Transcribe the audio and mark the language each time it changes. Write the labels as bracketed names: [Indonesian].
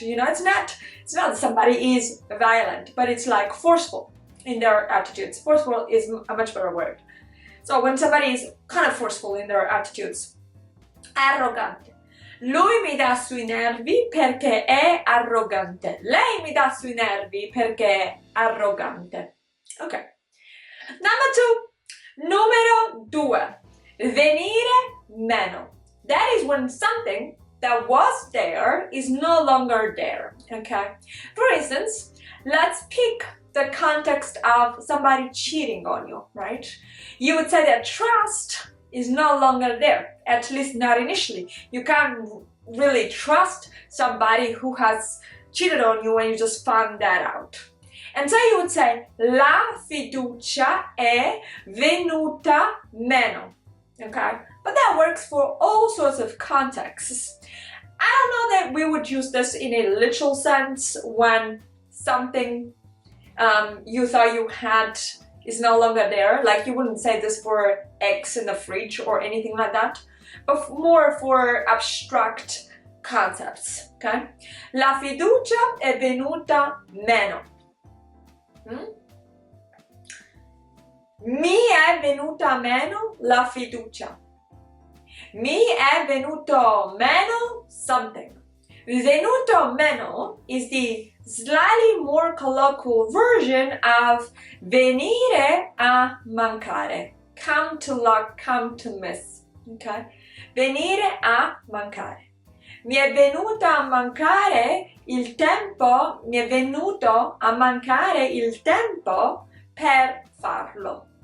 [English] You know, it's not somebody is violent, but it's like forceful in their attitudes. Forceful is a much better word. So when somebody is kind of forceful in their attitudes. [Italian] Arrogante. Lui mi dà sui nervi perché è arrogante. Lei mi dà sui nervi perché è arrogante. [English] Okay. Number 2. [Italian] Numero 2. Venire meno. [English] That is when something that was there is no longer there. Okay. For instance, let's pick the context of somebody cheating on you, right? You would say that trust is no longer there, at least not initially. You can't really trust somebody who has cheated on you when you just found that out. And so you would say, [Italian] la fiducia è venuta meno, [English] okay? But that works for all sorts of contexts. I don't know that we would use this in a literal sense when something you thought you had is no longer there. Like you wouldn't say this for eggs in the fridge or anything like that, but more for abstract concepts, okay? [Italian] La fiducia è venuta meno. Mi è venuta meno la fiducia. Mi è venuto meno something. [English] Venuto meno is the slightly more colloquial version of [Italian] venire a mancare. [English] Come to lack, come to miss. [Italian] Okay? Venire a mancare. Mi è venuta a mancare il tempo, mi è venuto a mancare il tempo per farlo.